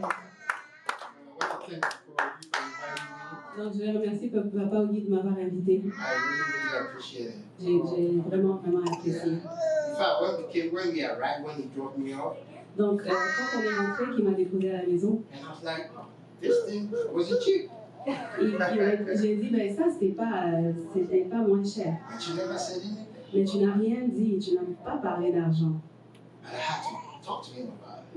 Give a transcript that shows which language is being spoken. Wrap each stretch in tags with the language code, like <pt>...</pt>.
<en>I want to thank you for inviting</en> <fr>Donc je remercie Papa Ogi de m'avoir invité.</fr> <en>me. I really appreciate it.</en> <fr>J'ai vraiment apprécié.</fr> <en>In fact, when we arrived, when he dropped me off,</en> <fr>Donc quand on est rentré, il m'a déposé à la maison,</fr> <en>and I was like, oh, this thing wasn't cheap.</en> <fr>j'ai dit, ben ça c'était pas moins cher.</fr> <en>But you never said anything.</en> <fr>Mais tu n'as rien dit, tu n'as pas parlé d'argent.</fr> <en>And I had to talk to him about it.</en>